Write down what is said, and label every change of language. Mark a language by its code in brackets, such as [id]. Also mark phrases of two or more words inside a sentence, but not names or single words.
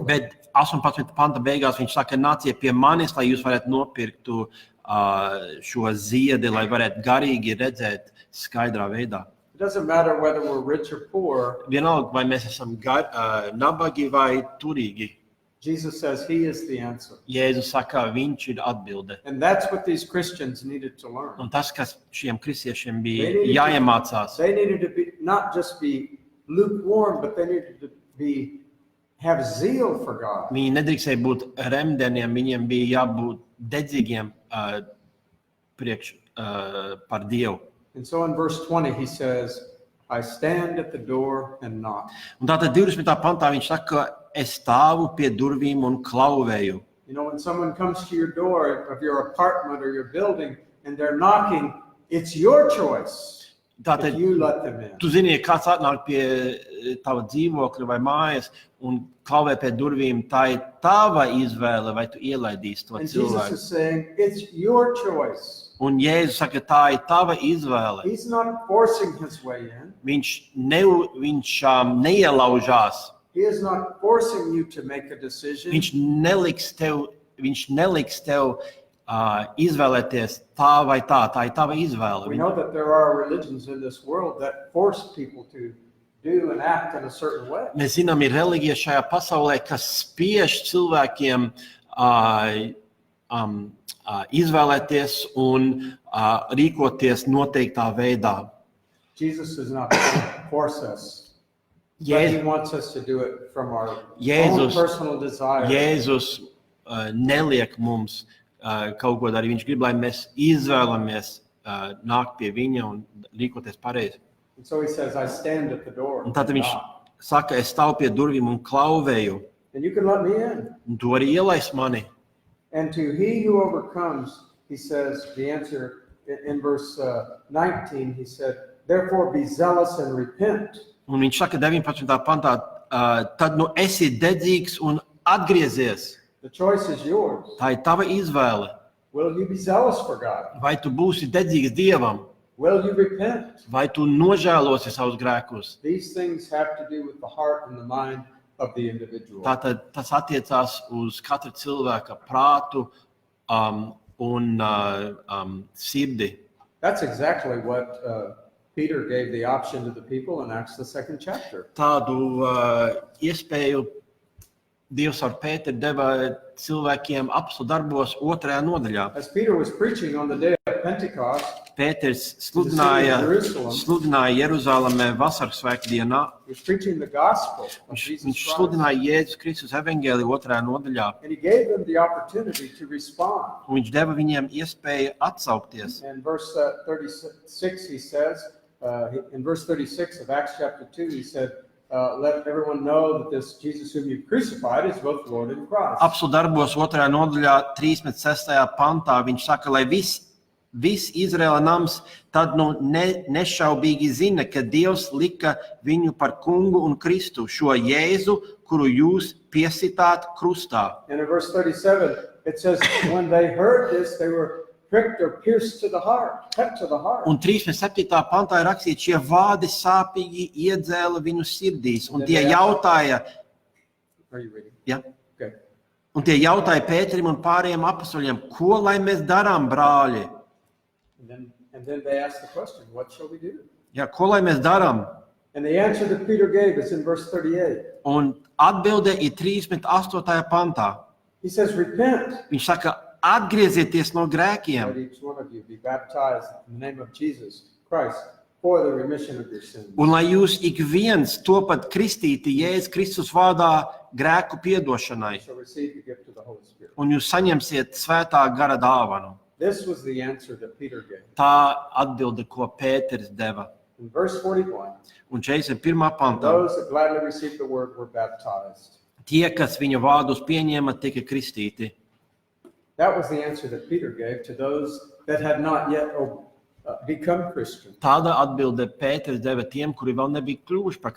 [lv] Bet 18. panta beigās viņš saka, nāciet pie manis, lai jūs varētu nopirktu šo ziedi, lai varētu garīgi redzēt skaidrā veidā. [en] It doesn't matter whether we're rich or poor. [lv] Vienalga, vai mēs esam nabagi vai turīgi. [en] Jesus says he is the answer. [lv] Jēzus saka, viņš ir atbilde. [en] And that's what these Christians needed to learn. [lv] Un tas, kas šiem kristiešiem bija jāiemācās. [en] They needed to be not just be lukewarm, but they needed to have zeal for God. [lv] Viņi nedrīkstēja būt remdeniem, viņiem bija jābūt dedzīgiem par Dievu. [en] And so in verse 20 he says, I stand at the door and knock. [lv] Un tātad 20. pantā viņš saka, es stāvu pie durvīm un klauvēju. [en] You know, when someone comes to your door of your apartment or your building and they're knocking, it's your choice if you let them in. [lv] Tu zini, kāds atnāk pie tava dzīvokļa vai mājas un klauvē pie durvīm, tā ir tava izvēle, vai tu ielaidīsi to [en] And Jesus [lv] cilvēku. [en] is saying, it's your choice. [lv] Un Jēzus saka, tā ir tava izvēle. [en] He's not forcing his way in. [lv] Viņš neielaužās. [en] He is not forcing you to make a decision. [lv] Viņš neliks tev izvēlēties tā vai tā ir tava izvēle. [en] We know that there are religions in this world that force people to do and act in a certain way. [lv] Mēs zinām, ir reliģija šajā pasaulē, kas spiež cilvēkiem izvēlēties un rīkoties noteiktā veidā. [en] Jesus does not force us But he wants us to do it from our own [lv] Jēzus, [en] personal desire. [lv] Jēzus neliek mums kaut ko darīt. Viņš grib, lai mēs izvēlamies nākt pie viņa un rīkoties pareizi. [en] And so he says, I stand at the door. [lv] Un tad and viņš knock. saka, es stāvu pie durvīm un klauvēju. [en] And you can let me in. [lv] Un tu arī ielaist mani. [en] And to he who overcomes, he says, the answer in verse 19, he said, therefore be zealous and repent. [lv] Un viņš saka 19. pantā, tad nu esi dedzīgs un atgriezies. [en] The choice is yours. [lv] Tā ir tava izvēle. [en] Will you be zealous for God? [lv] Vai tu būsi dedzīgs Dievam, [en] Will you repent? [lv] vai tu nožēlosi savus grēkus. [en] These things have to do with the heart and the mind of the individual. [lv] Tātad tas attiecās uz katra cilvēka prātu un sirdi. [en] That's exactly what Peter gave the option to the people in Acts the 2nd chapter. [lv] Tādu iespēju Dievs ar Pēteru deva cilvēkiem apstu darbos 2. nodaļā. [en] As Peter was preaching on the day of Pentecost, [lv] Pēters sludināja Jeruzalemē vasaras svētdienā. [en] he was preaching the gospel of Jesus [lv] Viņš Christ. sludināja Jēzus Kristus evaņģēliju 2. nodaļā. [en] And he gave them the opportunity to respond. [lv] Un viņš deva viņiem iespēju atsaukties. [en] In verse 36, he says, in verse 36 of Acts chapter 2, he said, let everyone know that this Jesus whom you crucified is both Lord and Christ. [lv] Apstu darbos 2. nodaļā 36. pantā viņš saka, lai viss Izraēla nams tad nu nešaubīgi zina, ka Dievs lika viņu par kungu un Kristu, šo Jēzu, kuru jūs piesitāt krustā. [en] And in verse 37, it says, when they heard this, they were pricked or pierced to the heart, cut to the heart. [lv] Un 37. pantā ir rakstīts, šie vārdi sāpīgi iedzēla viņu sirdīs. Un tie jautāja, [en] Are you reading? [lv] ja? Okay. Un tie jautāja Pēterim un pārējiem apostoļiem, ko lai mēs darām, brāļi? [en] And then they asked the question, what shall we do? [lv] Ja, ko lai mēs darām? [en] And the answer that Peter gave is in verse 38. [lv] Un atbilde ir 38. pantā. [en] He says, repent. [lv] Viņš saka, atgriezieties no grēkiem. [en] Let each one of you be baptized in the name of Jesus Christ for the remission of your sins. [lv] Un lai jūs ik viens topat kristīti Jēzus Kristus vārdā grēku piedošanai. [en] You shall receive the gift of the Holy Spirit. [lv] Un jūs saņemsiet svētā gara dāvanu. [en] This was the answer that Peter gave. [lv] Tā atbilde, ko Pēters deva. [en] In verse 41, [lv] Un 41. pantā. [en] those that gladly received the word were baptized. [lv] Tie, kas viņa vārdus pieņēma, tika kristīti. [en] That was the answer that Peter gave to those that had not yet become Christian. [lv] Tāda atbilde Pēters deva tiem, kuri vēl nebija kļuvuši par